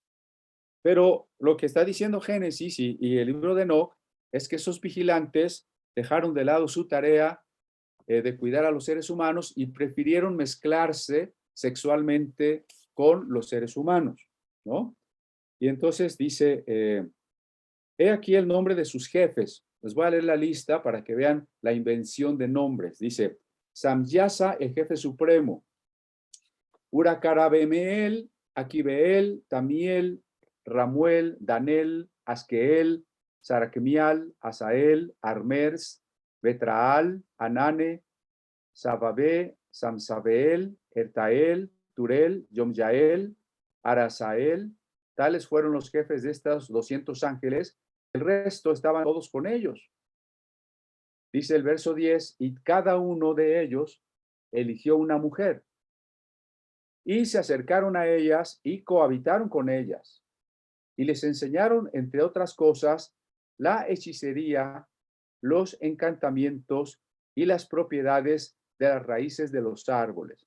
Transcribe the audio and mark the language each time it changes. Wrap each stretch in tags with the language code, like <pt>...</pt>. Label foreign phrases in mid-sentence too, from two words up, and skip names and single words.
<es>Pero lo que está diciendo Génesis y el libro de Enoc es que esos vigilantes dejaron de lado su tarea de cuidar a los seres humanos y prefirieron mezclarse sexualmente con los seres humanos, ¿no? Y entonces dice, he aquí el nombre de sus jefes. Les voy a leer la lista para que vean la invención de nombres. Dice, Samyasa, el jefe supremo, Urakarabemeel, Akibeel, Tamiel, Ramuel, Danel, Asqueel, Saracmial, Asael, Armers, Betraal, Anane, Sababe, Samsabeel, Ertael, Turel, Yomyael, Arasael. Tales fueron los jefes de estos 200 ángeles. El resto estaban todos con ellos. Dice el verso 10, y cada uno de ellos eligió una mujer y se acercaron a ellas y cohabitaron con ellas y les enseñaron, entre otras cosas, la hechicería, los encantamientos y las propiedades de las raíces de los árboles.</es>